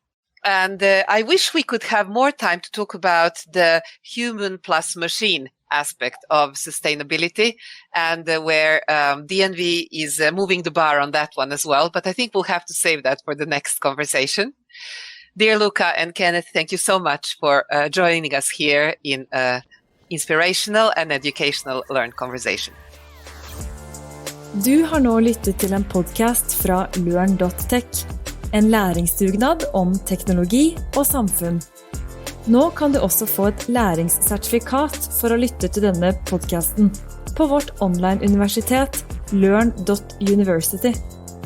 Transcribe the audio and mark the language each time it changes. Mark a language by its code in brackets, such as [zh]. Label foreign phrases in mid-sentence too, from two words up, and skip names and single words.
[en] And I wish we could have more time to talk about the human plus machine aspect of sustainability, and where DNV is moving the bar on that one as well. But I think we'll have to save that for the next conversation. Dear Luca and Kenneth, thank you so much for joining us here in inspirational and educational Learn Conversation. [no] Du har nå lyttet til en podcast fra Learn.tech, en læringsdugnad om teknologi og samfunn. Nå kan du også få et læringssertifikat for å lytte til denne podcasten på vårt online-universitet Learn.university.